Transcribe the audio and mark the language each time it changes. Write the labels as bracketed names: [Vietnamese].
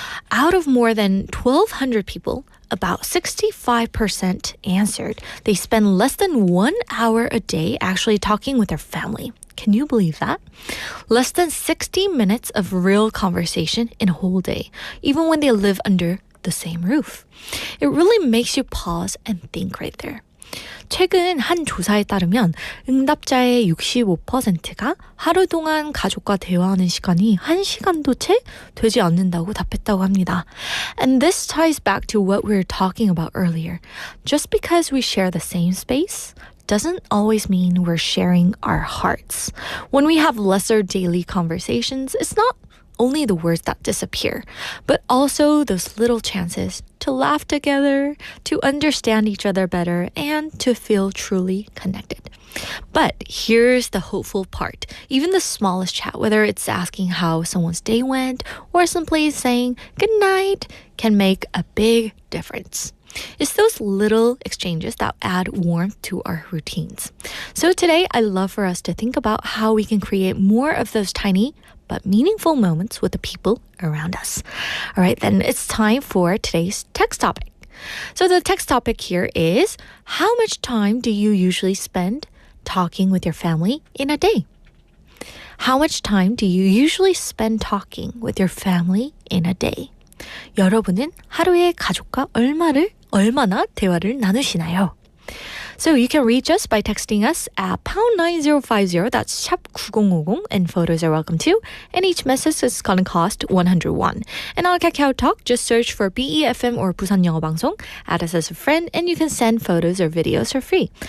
[English] Out of more than 1,200 people, about 65% answered they spend less than 1 hour a day actually talking with their family. Can you believe that? Less than 60 minutes of real conversation in a whole day, even when they live under the same roof. It really makes you pause and think right there. [Korean] 최근 한 조사에 따르면 응답자의 65%가 하루 동안 가족과 대화하는 시간이 1시간도 채 되지 않는다고 답했다고 합니다. [English] And this ties back to what we were talking about earlier. Just because we share the same space doesn't always mean we're sharing our hearts. When we have lesser daily conversations, it's not only the words that disappear, but also those little chances to laugh together, to understand each other better, and to feel truly connected. But here's the hopeful part. Even the smallest chat, whether it's asking how someone's day went or simply saying good night, can make a big difference. It's those little exchanges that add warmth to our routines. So today, I'd love for us to think about how we can create more of those tiny but meaningful moments with the people around us. All right, then it's time for today's text topic. So the text topic here is, how much time do you usually spend talking with your family in a day? How much time do you usually spend talking with your family in a day? [Korean] 여러분은 하루에 가족과 얼마나 대화를 나누시나요? [English] So you can reach us by texting us at #9050, that's 샵 9050, and photos are welcome too. And each message is going to cost 101. And on KakaoTalk, just search for BEFM or 부산영어방송, add us as a friend, and you can send photos or videos for free.